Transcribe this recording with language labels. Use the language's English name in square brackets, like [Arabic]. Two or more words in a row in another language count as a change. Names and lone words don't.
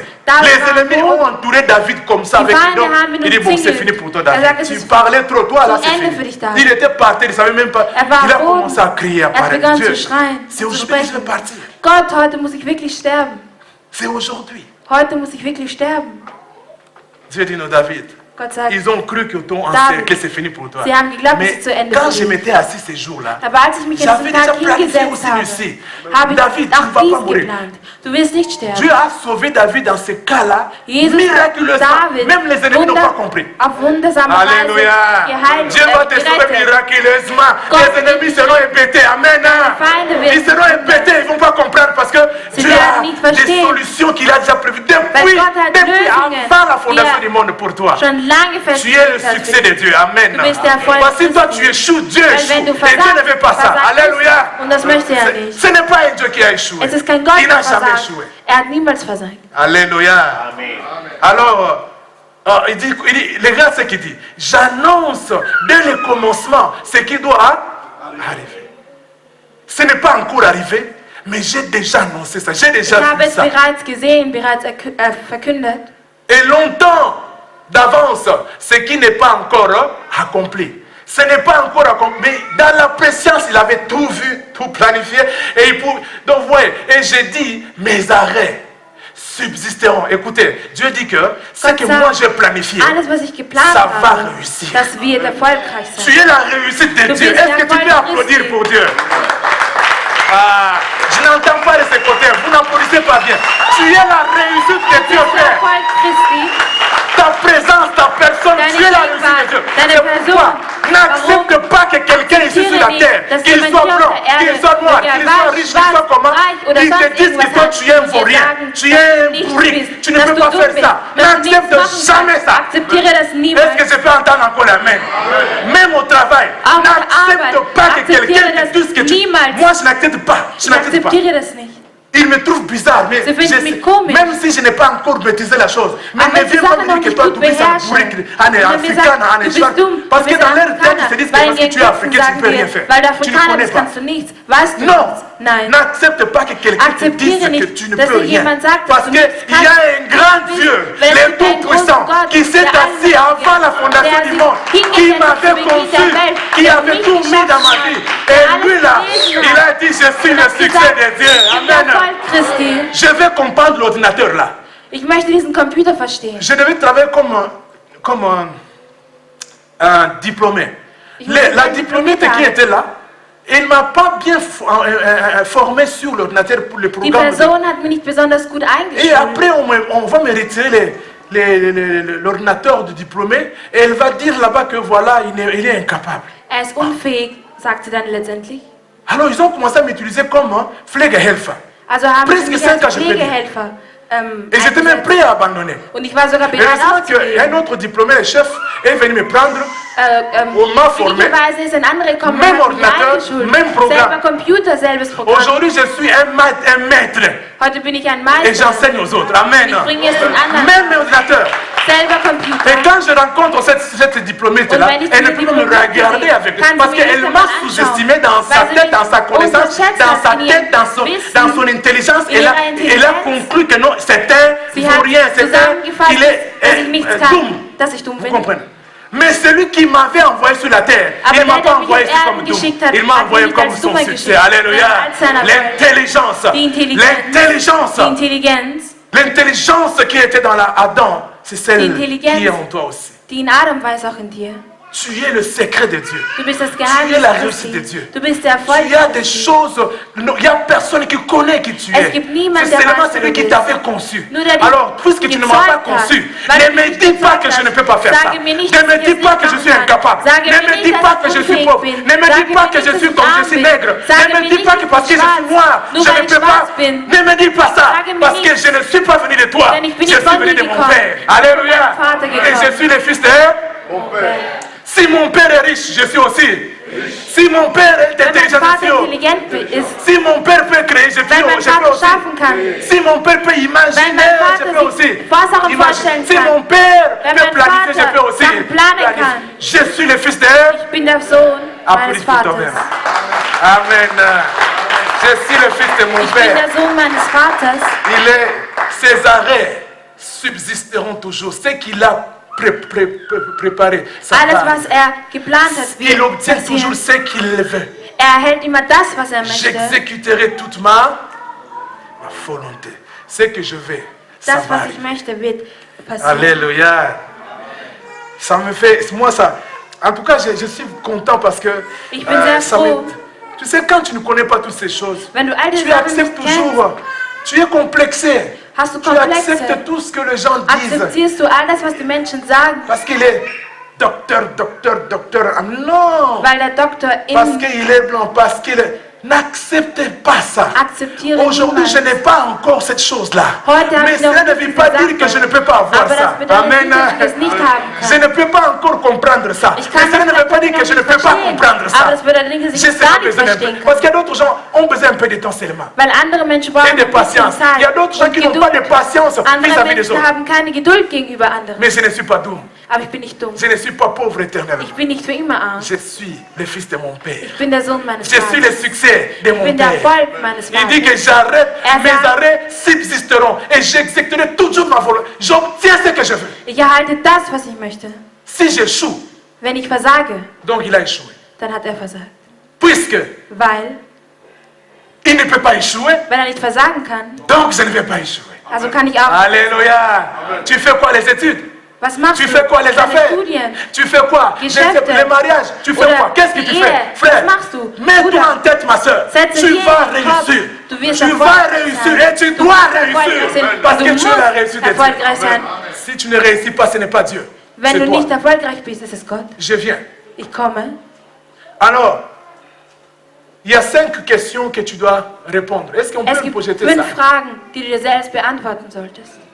[French] David Les [German] war [French] ennemis [German] tot. [French] ont entouré David comme ça. [German] Die [French] Avec [German] Feinde [French] donc, [German] haben ihn [French] il dit bon, c'est [German] umzingelt. [French] fini pour toi, [German] Er sagt, [French] David. [German] es [French] Tu [German] ist [French] parlais trop, toi là, [German] zu [French] c'est [German] Ende für [French] fini. [German] dich, David. [French] Il était par terre, il ne savait même pas. [German] war [French] Il a [German] am Boden. [French] commencé à crier, à [German] Er hat [French] parler. [German] begonnen [French] Dieu, [German] zu schreien, [French] c'est [German] zu [French] aujourd'hui que je vais [German] sprechen. [French] partir. [German] Gott, heute muss ich wirklich sterben. [French] C'est aujourd'hui. [German] Heute muss ich wirklich sterben. [French] Dieu dit non, David. [German] Gott sagt, [French] Ils ont cru que ton [German] David, [French] encerclé, c'est fini pour toi. [German] sie haben geglaubt, [French] Mais [German] es ist zu Ende [French] quand [German] für [French] je [German] dich. [French] m'étais assis ces jours-là, [German] Aber als ich mich an [French] j'avais [German] diesem [French] déjà [German] Tag [French] planifié [German] hingesetzt [French] aussi [German] habe, [French] Lucie. [German] habe ich [French] David, tu ne vas [German] auch [French] pas [German] dies [French] mourir. [German] geplant. Du wirst nicht sterben. [French] Dieu a sauvé David dans ce cas-là, [German] Jesus hat miraculeusement. David [French] Même les ennemis n'ont pas compris. [German] auf wundersame Weise [French] Alléluia. [German] geheilt, [French] Dieu va te sauver [German] gerettet. [French] miraculeusement. [German] Gott [French] Les ennemis seront épétés. Amen. [German] Feinde werden [French] Ils seront épétés. Ils ne vont pas comprendre parce que [German] Sie [French] Dieu [German] werden [French] a [German] nicht [French] des [German] verstehen. [French] solutions qu'il a déjà prévues [German] Weil [French] depuis, [German] Gott hat [French] depuis [German] Lösungen, [French] avant la fondation [German] die [French] du monde pour toi. [German] Schon lange [French] Tu es le [German] festgelegt hast. [French] succès de Dieu. Amen. [German] Du bist der Erfolg [French] Voici toi, [German] Christi. [French] tu échoues. Dieu [German] Weil [French] échoue. [German] wenn du [French] Et Dieu ne veut pas ça. [German] versagst, [French] Alléluia. [German] und das möchte er [French] Ce- [German] nicht. [French] Ce n'est pas un Dieu qui a échoué. [German] Es ist kein Gott, [French] Il [German] der [French] n'a jamais [German] versagt. [French] échoué. [German] Er hat niemals versagt. [French] Alléluia. Amen. Alors, il dit, regarde ce qu'il dit. J'annonce dès le commencement ce qui doit arriver. Ce n'est pas encore arrivé, mais j'ai déjà annoncé ça. J'ai [German] Ich [French] déjà [German] habe [French] vu [German] es [French] ça. [German] bereits gesehen, bereits verkündet. [French] Et longtemps d'avance, ce qui n'est pas encore accompli. Ce n'est pas encore accompli. Mais dans la préscience, il avait tout vu, tout planifié. Et donc, vous voyez, et j'ai dit, mes arrêts subsisteront. Écoutez, Dieu dit que ce que moi j'ai planifié, [German] Alles, was ich geplant [French] ça va [German] habe, [French] réussir. [German] das wird erfolgreich sein. [French] Tu es la réussite de [German] Du [French] Dieu. [German] bist [French] Est-ce que tu [German] der [French] peux [German] Erfolg [French] applaudir [German] Christi. [French] pour Dieu? Ah, je n'entends pas de ce côté. Vous n'applaudissez pas bien. Tu es la réussite de Dieu, [German] Der [French] Père. [German] Erfolg Christi. [French] Ta présence, ta personne, [German] Deine [French] tu es la [German] Gegenwart, [French] réussite de Dieu. [German] deine [French] C'est Person. pourquoi n'accepte pas que quelqu'un ici sur la terre, [German] dass [French] qu'il [German] jemand [French] soit [German] hier auf [French] blanc, [German] der Erde, [French] qu'il soit noir, [German] egal [French] qu'il soit [German] was, [French] riche, qu'il [German] schwarz, [French] soit comment, [German] reich oder [French] qu'ils te [German] sonst [French] disent que [German] irgendwas [French] toi [German] hat, [French] tu es un [German] dir [French] vaurien, [German] sagen, [French] tu es [German] dass [French] un [German] du nichts [French] pourri, [German] bist, [French] tu ne [German] dass [French] peux [German] du [French] pas [German] dumm [French] faire [German] bist, [French] ça. [German] dass du nichts [French] N'accepte [German] machen [French] jamais [German] kannst. [French] ça. [German] Akzeptiere das niemals. [French] Est-ce que je peux entendre encore la main? Même au travail, [German] Auf der [French] n'accepte [German] Arbeit, [French] pas que [German] akzeptiere [French] quelqu'un te [German] das [French] dise que tu... [German] niemals. [French] Moi je n'accepte pas, je [German] Ich [French] n'accepte pas. [German] akzeptiere das nicht. [French] Il me trouve bizarre, mais [German] Sie finden mich komisch. [French] même si je n'ai pas encore maîtrisé la chose, mais [German] Aber [French] ne [German] die [French] viens pas [German] Sache [French] me [German] noch [French] dire que [German] nicht [French] toi, [German] gut [French] tu bist [German] beherrschen. [French] un [German] Wenn er mir [French] africain, [German] sagt, [French] un [German] du bist [French] échange. [German] dumm, [French] Parce [German] du [French] que [German] bist [French] dans leur tête, ils [German] Afrikaner. [French] se disent que [German] Weil in [French] parce que [German] ihren [French] tu es [German] Köpfen [French] africain, tu ne [German] sagen [French] peux rien [German] wir, [French] faire. [German] weil du [French] Tu ne [German] Afrikaner [French] connais [German] bist, [French] pas. [German] kannst du nichts. Weißt du [French] Non, [German] nichts? Nein. [French] n'accepte pas que quelqu'un te dise [German] Akzeptiere [French] que [German] nicht, [French] tu ne [German] dass [French] peux [German] dir [French] rien. [German] jemand sagt, dass [French] Parce [German] du [French] qu'il [German] nichts [French] y a [German] kannst. [French] un grand Dieu, [German] Weil es [French] le [German] gibt einen großen [French] Tout-Puissant, [German] Gott, [French] qui s'est [German] der [French] assis avant la fondation [German] der [French] du [German] sich [French] monde, qui [German] hingesetzt hat [French] m'avait [German] zu Beginn der [French] conçu, [German] Welt, [French] qui [German] der [French] avait [German] mich [French] tout mis dans ma [German] geschaffen [French] vie. [German] hat, der [French] Et [German] alles [French] lui là, [German] gelesen [French] il [German] hat. [French] a dit, je suis [German] Und [French] le [German] hat [French] succès [German] gesagt, [French] de Dieu. ich bin der Amen. [German] Erfolg Christi. [French] Je vais comprendre l'ordinateur là. [German] Ich möchte diesen Computer verstehen. [French] Je devais travailler comme un diplômé. [German] Ich muss [French] La [German] ein [French] diplômée [German] Diplomierter [French] qui [German] haben. [French] était là, elle ne m'a pas bien formé sur l'ordinateur pour le [German] Die [French] programme. [German] Person hat mich nicht besonders gut [French] Et [German] eingestellt. [French] après, on va me retirer l'ordinateur du diplômé et elle va dire là-bas que voilà, il est incapable. [German] Er ist unfähig, sagt sie dann letztendlich. [French] Alors ils ont commencé à m'utiliser comme Pflegehelfer. [German] Also haben sie [French] Presque [German] mich [French] 5 ans, [German] als [French] je peux dire. [German] Pflegehelfer [French] Et j'étais même [German] eingesetzt. [French] prêt à abandonner. [German] Und ich war sogar [French] Et [German] bereit [French] heureusement [German] aufzugeben. [French] qu'un autre diplômé, le chef, est venu me prendre. On m'a formé. [German] Glücklicherweise ist ein anderer gekommen, [French] Même [German] hat mich [French] ordinateur, [German] eingeschult. [French] même programme. [German] Selber Computer, selbes Programm. [French] Aujourd'hui, je suis un maître [German] Heute bin ich ein [French] et [German] Meister. [French] j'enseigne aux autres. Amen. [German] Ich bringe es den anderen. [French] Même ordinateur. [German] Selber Computer. [French] Et quand je rencontre cette diplômée-là, [German] Und wenn ich [French] elle ne [German] diese [French] peut me [German] Diplomate [French] regarder [German] sehe, [French] avec [German] kann sie [French] parce [German] mir [French] qu'elle [German] nicht [French] m'a [German] einmal [French] sous-estimé dans [German] anschauen, [French] sa [German] weil sie [French] tête, [German] mich [French] dans sa connaissance, [German] unterschätzt [French] dans [German] hat [French] sa [German] in [French] tête, [German] ihrem Wissen, [French] dans son intelligence. [German] in [French] Elle a [German] ihrer [French] conclu que non, c'est [German] Sie [French] un pour [German] hat [French] rien, c'est [German] zusammengefasst, [French] qu'il est [German] dass ich nichts kann, dumm. dass ich dumm [French] Vous [German] bin. [French] comprenez? Mais celui qui m'avait envoyé sur la terre, [German] Aber [French] il ne m'a [German] der, [French] pas [German] der mich [French] envoyé [German] auf [French] ici comme [German] Erden dumm. geschickt hat, [French] Il m'a [German] hat [French] envoyé [German] mich [French] comme [German] als [French] son [German] Dummer [French] succès. [German] geschickt. [French] Alléluia. [German] Als seiner [French] L'intelligence. [German] Die Intelligenz. [French] L'intelligence. [German] Die Intelligenz, [French] L'intelligence qui était dans Adam, c'est celle [German] Intelligenz. [French] qui est en toi aussi. [German] die in Adam war, ist auch in dir. [French] Tu es le secret de Dieu. [German] Du bist das [French] Tu es [German] Geheimnis [French] la réussite de [German] Christi. [French] Dieu. [German] Du bist der Erfolg [French] Il y a des [German] Christi. [French] choses, il y a personne qui connaît qui tu [German] Es [French] es. [German] gibt niemand, [French] C'est [German] der [French] seulement [German] weiß, wer [French] celui [German] du [French] qui [German] bist. [French] t'avait conçu. [German] Nur der dich [French] Alors, puisque tu ne m'as pas [German] gezeugt hat, [French] conçu, [German] weil [French] ne [German] du [French] me [German] mich [French] dis pas [German] gezeugt [French] que je [German] hast, [French] ne peux pas faire ça. [German] sage mir nicht, [French] Ne [German] dass [French] me [German] ich [French] dis [German] es [French] pas [German] nicht [French] que je [German] machen [French] suis [German] kann. [French] incapable. [German] Sage [French] Ne [German] mir [French] me [German] nicht, [French] dis [German] dass [French] pas [German] ich [French] que je suis [German] unfähig [French] pauvre. [German] bin. [French] Ne me [German] Sage [French] dis pas [German] mir [French] que [German] nicht, [French] je [German] dass [French] suis [German] ich [French] comme je [German] arm [French] suis [German] bin. [French] maigre. [German] Sage [French] Ne [German] mir [French] me dis [German] nicht, [French] pas [German] dass [French] que [German] ich [French] parce que je [German] schwarz, [French] suis noir, [German] nur [French] je [German] weil [French] ne [German] ich [French] peux pas. [German] schwarz bin. [French] Ne me dis pas ça. [German] Sage mir [French] Parce que [German] nicht. [French] je ne suis pas venu de toi. [German] Denn ich bin [French] Je [German] nicht [French] suis [German] von [French] venu [German] dir [French] de mon [German] gekommen. [French] Père. [German] Ich bin von [French] Alléluia. [German] meinem Vater [French] Et [German] gekommen. [French] je suis le fils de Mon père. Si mon père est riche, je suis aussi. Si mon père est [German] Wenn mein [French] intelligent, je [German] Vater [French] suis aussi. [German] intelligent ist, [French] Si mon père peut créer, je [German] wenn [French] peux, [German] mein [French] je peux [German] Vater [French] aussi. [German] schaffen kann, [French] Si mon père peut [German] wenn [French] imaginer, [German] mein [French] je peux [German] Vater [French] aussi. [German] sich Vorsachen vorstellen [French] Si [German] kann, [French] mon père [German] wenn [French] peut [German] mein [French] planifier, je [German] Vater [French] peux aussi. [German] Sachen planen kann. [French] Je suis le fils de... [German] ich bin der Sohn meines [French] Applaudis pour [German] Vaters. [French] toi-même. Amen. Je suis le fils de mon [German] Ich bin [French] père. [German] der Sohn meines Vaters. [French] Ses arrêts subsisteront toujours. Ce qu'il a préparé, ça [German] Alles, [French] va. [German] was er geplant hat, [French] Il [German] wird [French] obtient toujours [German] passieren. [French] ce qu'il veut. [German] Er erhält immer das, was er möchte. [French] J'exécuterai toute ma volonté. Ce que je veux, ça [German] Das, [French] va [German] was ich [French] arriver. [German] möchte, wird passieren. [French] Alléluia. Ça me fait, moi ça, en tout cas je suis content parce que [German] Ich bin sehr froh. [French] tu sais quand tu ne connais pas toutes ces choses, [German] Wenn du all diese [French] tu [German] Sachen nicht [French] acceptes [German] kennst, [French] toujours, tu es complexé. [German] hast du [French] Tu [German] Komplexe. [French] acceptes tout ce que les gens disent. [German] Akzeptierst du alles, was die Menschen sagen, [French] Parce qu'il est docteur. Ah, non. [German] weil der Doktor [French] Parce [German] in [French] qu'il est blanc, parce qu'il est... N'acceptez pas ça. [German] Akzeptiere [French] Aujourd'hui, je [German] niemals. [French] n'ai pas encore cette chose-là. [German] Heute habe [French] Mais [German] ich noch [French] cela ne [German] nicht [French] veut pas [German] gesagt, [French] dire que je ne peux pas avoir [German] aber [French] ça. [German] das bedeutet [French] Amen. [German] nicht, dass ich es nicht haben kann. [French] Je ne peux pas encore comprendre ça. [German] Ich [French] Mais [German] kann [French] cela [German] das [French] ne veut pas dire que je ne peux pas [German] verstehen, [French] comprendre ça. [German] aber das bedeutet nicht, dass ich [French] J'ai [German] es gar [French] seulement [German] nicht [French] besoin d'un peu. [German] verstehen kann. [French] Parce qu'il y a d'autres gens qui ont besoin un peu de temps seulement. [German] Weil andere Menschen [French] Et [German] brauchen [French] de [German] ein bisschen [French] patience. Il y a [German] Zeit [French] d'autres gens [German] und [French] qui n'ont pas de [German] Geduld. [French] patience [German] Andere [French] vis-à-vis des [German] Menschen [French] autres. [German] haben keine Geduld gegenüber anderen. [French] Mais je ne suis pas doux. [German] Aber ich bin nicht dumm. [French] Je ne suis pas pauvre éternellement. [German] Ich bin nicht für immer arm. [French] Je suis le fils de mon père. [German] Ich bin der Sohn meines [French] Je suis le [German] Vaters. [French] succès de [German] Ich [French] mon [German] bin der [French] père. [German] Erfolg meines [French] Il dit que [German] Vaters. [French] j'arrête, [German] Er [French] mes [German] sagt- [French] arrêts subsisteront et j'exécuterai toujours ma volonté. J'obtiens ce que je veux. [German] Ich erhalte das, was ich möchte. [French] Si j'échoue, [German] Wenn ich versage, [French] donc il a échoué. [German] dann hat er versagt. [French] Puisque [German] Weil, [French] il ne peut pas échouer, [German] wenn er nicht versagen kann, [French] donc je ne vais pas échouer. [German] also kann ich auch. [French] Alléluia. Tu fais quoi les études? [German] Was machst [French] Tu [German] du? [French] fais quoi les [German] Deine [French] affaires? [German] Studien. [French] Tu fais quoi? [German] Geschäfte. [French] Les mariages. Tu fais [German] Oder [French] quoi? Qu'est-ce que tu [German] die [French] fais? [German] Ehe. [French] Frère, [German] Was machst du? [French] mets-toi [German] Bruder. [French] en tête, ma soeur. [German] Setze [French] Tu [German] dir [French] vas [German] in den Kopf. [French] réussir. [German] Du wirst [French] Tu vas [German] erfolgreich [French] réussir [German] sein. [French] et tu [German] Du [French] dois [German] wirst erfolgreich [French] réussir. [German] sein. [French] Parce [German] Du [French] que tu es la [German] musst [French] réussite de Dieu. [German] erfolgreich sein. [French] Si tu ne réussis pas, ce n'est pas Dieu. [German] Wenn [French] C'est [German] du nicht [French] toi. [German] erfolgreich bist, ist es Gott. [French] Je viens. [German] Ich komme. [French] Alors, il y a 5 questions que tu dois répondre. Est-ce qu'on [German] Es [French] peut me [German] gibt [French] projeter [German] 5 [French] ça? [German] Fragen, die du dir selbst beantworten solltest.